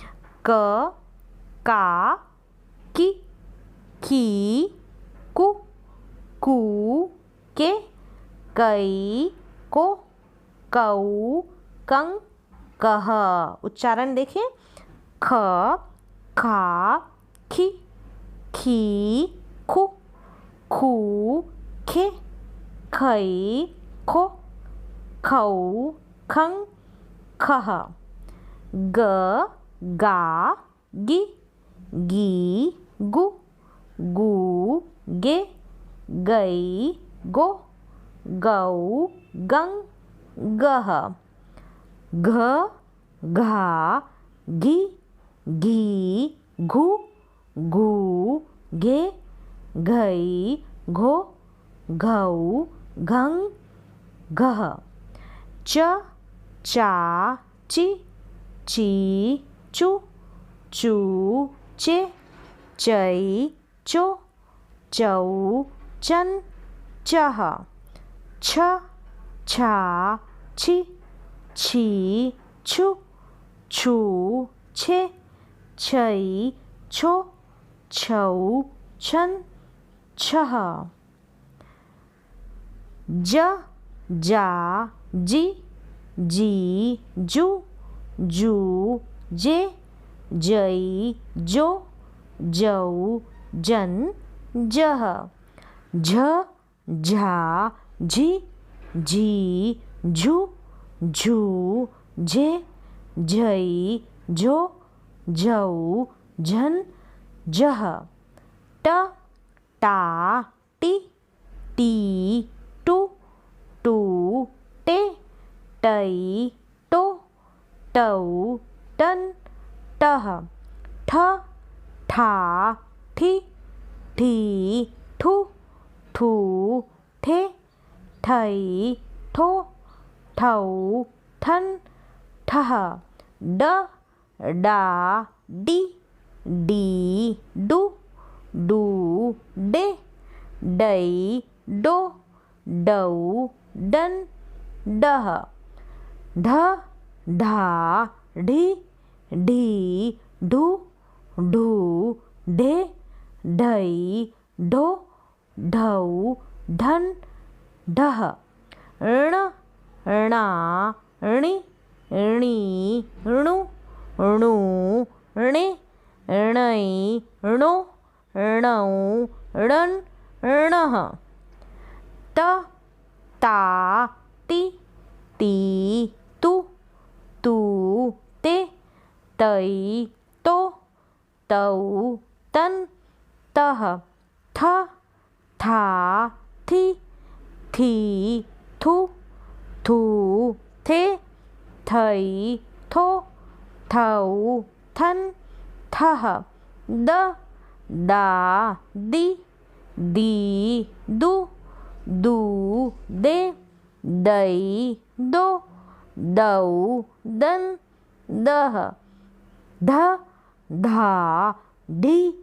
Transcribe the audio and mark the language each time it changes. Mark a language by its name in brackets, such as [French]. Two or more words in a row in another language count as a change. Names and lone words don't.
[Hindi] क, का, की, खी, कु, कू, के, कई, को, कऊ, कं, कह। उच्चारण देखें, ख, खा, खी, खी, खु, खू, खे, खई, खो, खऊ, खं, खह। ग, गा, गी, गी, गु, गू, गे, गई, गो, गऊ, गंग, गह, घ घा घी घी घू घू घे घई घो घऊ घंग घह, च चा ची ची चू चू चे चई चो चौ चन चह, छ छा छी छी छू छू छे छई छो छौ छन छह, ज जा जी जी जू जू जे जई जो जऊ जन जह, झ झा झी झी झू झू झे झई झो झऊ झन जह, ट टा टी टी टू टू टे टई टो टऊ टन टह, ठ ठा ठी ठी ठू ठू ठे ठई ठो ठऊ ठन ठह, ड डा डी डी डू डू डे डई डो डऊ डन डह, ढ ढा ढी ढी ढू ढू ढे ढई ढो ढऊ ढन ढह, ण णा णी णी णु णू णे णई णो णौ णन णह, त ता ती ती तू तू ते तई तो तऊ तन तह, थ था थी थी थू थू थे थई थो थऊ थन थह, द दा दी दी दू दू दे दई दो दऊ दन दह, ध धा ढी